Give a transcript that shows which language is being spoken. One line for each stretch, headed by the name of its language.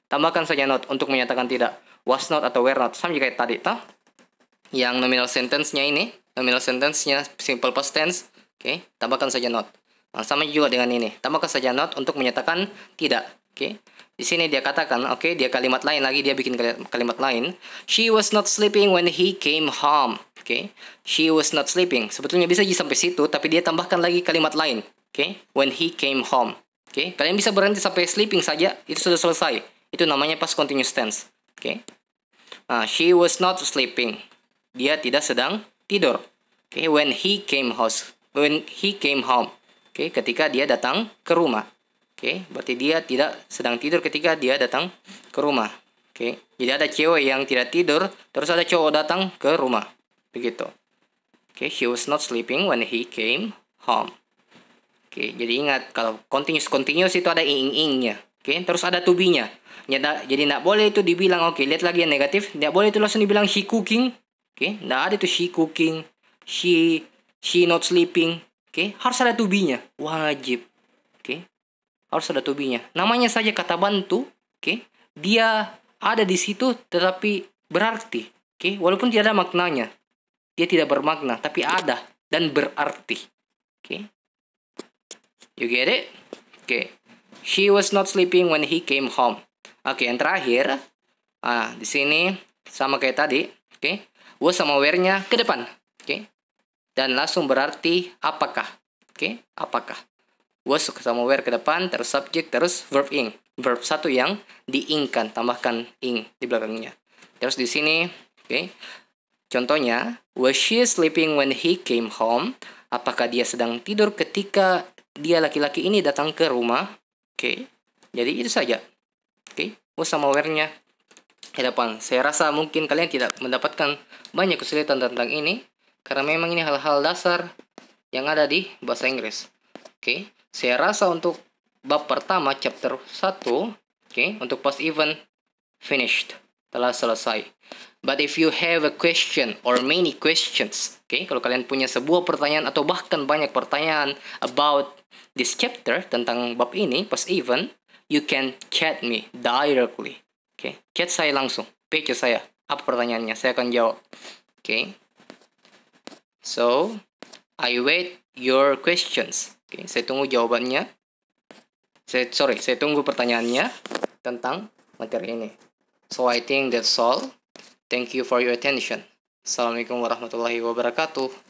Indonesian: Tambahkan saja not untuk menyatakan tidak. Was not atau were not. Sama juga kayak tadi, toh. Yang nominal sentence-nya ini, nominal sentence-nya simple past tense, oke, tambahkan saja not. Nah, sama juga dengan ini. Tambahkan saja not untuk menyatakan tidak. Oke. Di sini dia katakan, oke, dia kalimat lain lagi, dia bikin kalimat lain.
English: She was not sleeping when he came home. Oke, she was not sleeping.
Indonesian: Sebetulnya bisa aja sampai situ, tapi dia tambahkan lagi kalimat lain. Oke,
English: when he came home.
Indonesian: Oke, kalian bisa berhenti sampai sleeping saja, itu sudah selesai. Itu namanya past continuous tense.
English: Oke, she was not sleeping.
Indonesian: Dia tidak sedang tidur. Oke,
English: when he came home.
Indonesian: Oke, ketika dia datang ke rumah. Oke, berarti dia tidak sedang tidur ketika dia datang ke rumah. Oke, jadi ada cewek yang tidak tidur, terus ada cowok datang ke rumah. Begitu.
English: Oke, she was not sleeping when he came home.
Indonesian: Oke, jadi ingat kalau continuous itu ada ing-ingnya. Oke, terus ada to be-nya. Jadi tidak boleh itu dibilang, oke, lihat lagi yang negatif. Tidak boleh itu langsung dibilang she cooking. Oke, tidak ada itu she cooking, she not sleeping. Oke, harus ada to be-nya. Wajib. Oke, harus ada to be-nya. Namanya saja kata bantu. Oke, dia ada di situ tetapi berarti. Oke, walaupun tidak ada maknanya. Dia tidak bermakna, tapi ada dan berarti.
English: Oke. You get it? Oke. She was not sleeping when he came home.
Indonesian: Oke, yang terakhir. Di sini sama kayak tadi. Oke. Was sama where-nya ke depan. Oke. Dan langsung berarti apakah. Oke, apakah. Was sama where ke depan, terus subject, terus verb ing. Verb satu yang diingkan, tambahkan ing di belakangnya. Terus di sini, oke.
English: Contohnya, was she sleeping when he came home?
Indonesian: Apakah dia sedang tidur ketika dia laki-laki ini datang ke rumah? Oke, jadi itu saja. Oke, usah malware-nya ke depan. Saya rasa mungkin kalian tidak mendapatkan banyak kesulitan tentang ini, karena memang ini hal-hal dasar yang ada di bahasa Inggris. Oke, saya rasa untuk bab pertama chapter 1, oke, untuk past event finished, telah selesai.
English: But if you have a question or many questions, oke,
Indonesian: kalau kalian punya sebuah pertanyaan atau bahkan banyak pertanyaan
English: about this chapter
Indonesian: tentang bab ini
English: past event, you can chat me directly.
Indonesian: Oke, chat saya langsung, PC saya. Apa pertanyaannya? Saya akan jawab. Oke.
English: So, I wait your questions.
Indonesian: Oke, saya tunggu jawabannya. Saya tunggu pertanyaannya tentang materi ini.
English: So, I think that's all. Thank you for your attention. Assalamualaikum warahmatullahi wabarakatuh.